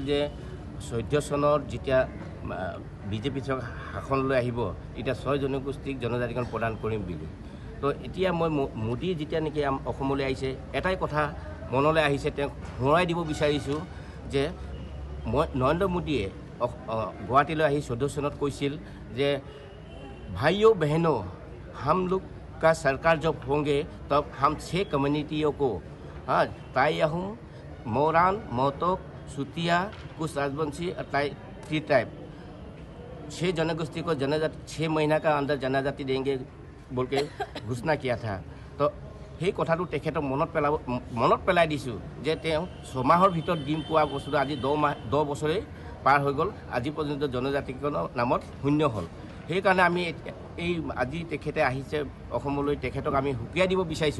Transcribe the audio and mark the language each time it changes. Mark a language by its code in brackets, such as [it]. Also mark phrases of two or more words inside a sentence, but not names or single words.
[as] যে ১৪ চনত যেতিয়া বিজেপি চৰকাৰ শাসনলৈ আহিব তেতিয়া ৬ জনগোষ্ঠীক জনজাতিকৰণ প্ৰদান কৰিম বুলি তো এতিয়া মই মোদী যেতিয়া নেকি অসমলৈ আহিছে এটাই কথা মনলৈ আহিছে তেওঁক সোঁৱৰাই দিব বিচাৰিছোঁ যে নৰেন্দ্ৰ মোদীয়ে গুৱাহাটীলৈ আহি ১৪ চনত কৈছিল যে [hi] भाइयो बहनो हम लोग का सरकार जब होंगे तब हम 6 कम्युनिटियों को टाई आहोम मोरान मोहतोक सुतिया कुछ राजवंशी और ट्री टाइप 6 जनगोष्ठी को जनजाति 6 महीना का अंदर जनजाति देंगे बोल के घोषणा किया था तो [as] সেই কথাটো তেখেতক মনত পেলাই দিছোঁ যে তেওঁ 6 মাহৰ ভিতৰত দিম পোৱা বস্তুটো আজি 10 বছৰে পাৰ হৈ গ'ল, আজি পৰ্যন্ত জনজাতিকৰণৰ নামত শূন্য হ'ল। সেইকাৰণে আমি এই আজি তেখেতে আহিছে অসমলৈ, তেখেতক আমি সুকীয়াই দিব বিচাৰিছোঁ।